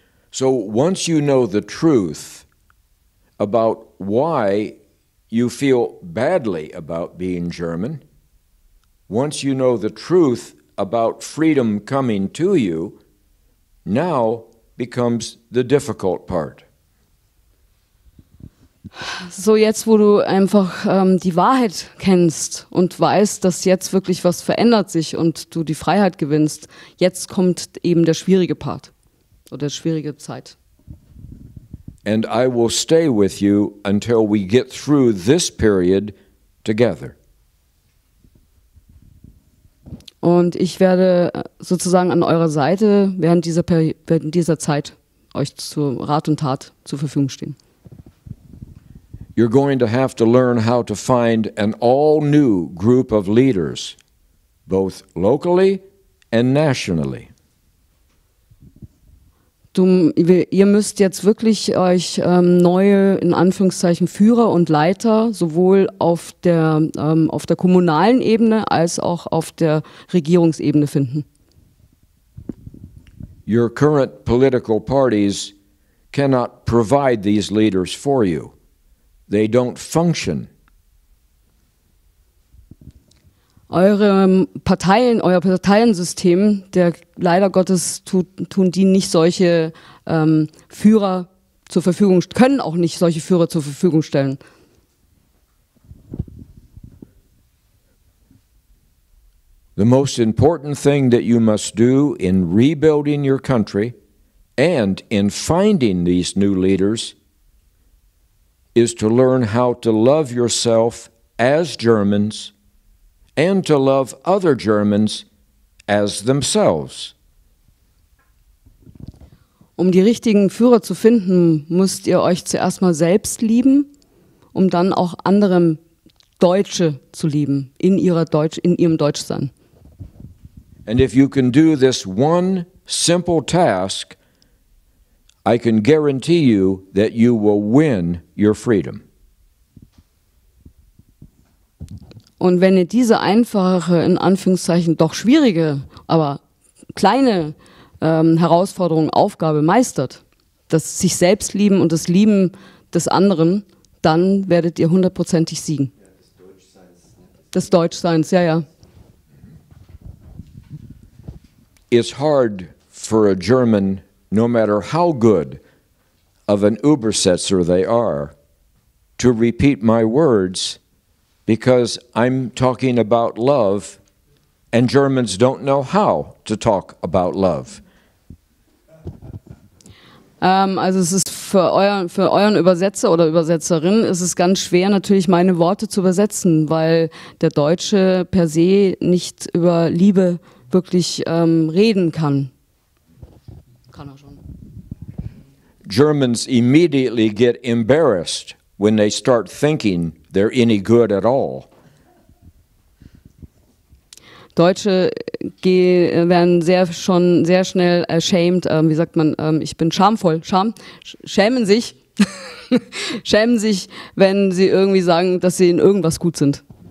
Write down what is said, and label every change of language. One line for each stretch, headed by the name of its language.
English: So once you know the truth about why you feel badly about being German, once you know the truth about freedom coming to you, now becomes the difficult part.
German: So jetzt, wo du einfach die Wahrheit kennst und weißt, dass jetzt wirklich was verändert sich und du die Freiheit gewinnst, jetzt kommt eben der schwierige Part oder schwierige Zeit.
English: And I will stay with you until we get through this period together.
German: Und ich werde sozusagen an eurer Seite während dieser Zeit euch zu Rat und Tat zur Verfügung stehen.
English: You're going to have to learn how to find an all-new group of leaders, both locally and nationally.
German: Ihr müsst jetzt wirklich euch neue, in Anführungszeichen, Führer und Leiter sowohl auf der kommunalen Ebene als auch auf der Regierungsebene finden.
English: Your current political parties cannot provide these leaders for you. They don't function.
German: Euer Parteiensystem, der leider Gottes tun die nicht solche Führer zur Verfügung, können auch nicht solche Führer zur Verfügung stellen.
English: The most important thing that you must do in rebuilding your country and in finding these new leaders is to learn how to love yourself as Germans and to love other Germans as themselves.
German: Um die richtigen Führer zu finden, müsst ihr euch zuerst mal selbst lieben, um dann auch andere Deutsche zu lieben, in ihrem Deutschsein.
English: And if you can do this one simple task, I can guarantee you that you will win your freedom.
German: Und wenn ihr diese einfache, in Anführungszeichen doch schwierige, aber kleine Herausforderung, Aufgabe meistert, das sich selbst lieben und das Lieben des anderen, dann werdet ihr 100%ig siegen. Des Deutschseins, ja, ja.
English: It's hard for a German, no matter how good of an Übersetzer they are, to repeat my words because I'm talking about love and Germans don't know how to talk about love.
German: Also es ist für euren Übersetzer oder Übersetzerin ist es ganz schwer, natürlich meine Worte zu übersetzen, weil der Deutsche per se nicht über Liebe wirklich reden kann. Kann er schon.
English: Germans immediately get embarrassed when they start thinking they're any good at all.
German: Deutsche werden schon sehr schnell
English: ashamed,
German: wie sagt man, ich bin schamvoll, schämen sich, schämen sich, wenn sie irgendwie sagen, dass sie in irgendwas gut sind.